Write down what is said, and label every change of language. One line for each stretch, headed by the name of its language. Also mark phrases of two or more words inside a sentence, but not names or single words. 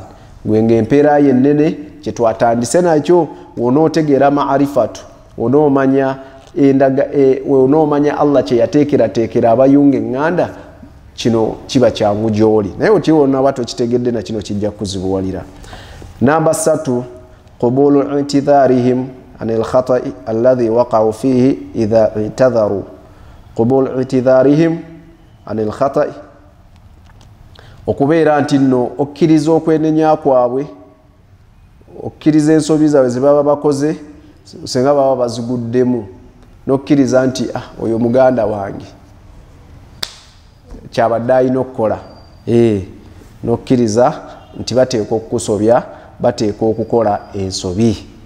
Ganda: Gwe ng'empeera ye ennene kye twatandise nakyo, wonootegeera maarifatu, wonoomanya wonoomanya Allah kye yateekerateekera abayunga eŋŋanda, kino kiba kyangu gy'oli. Naye otiwona bato kitegedde na kino kijja kuzibuwalira.
Arabic: Namba 3, قبول اعتذارهم عن الخطأ الذي وقعوا فيه إذا اعتذروا. قبول اعتذارهم عن الخطأ,
Ganda: okubeera nti nno okkiriza okwenenya kwabwe, okkiriza ensobi zaabwe ze baba bakoze senga baba baziguddemu, n'okkiriza nti oyo muganda wange kyabadde alina okukola, n'okkiriza nti bateeka okukusobya, bateeka okukola ensobi.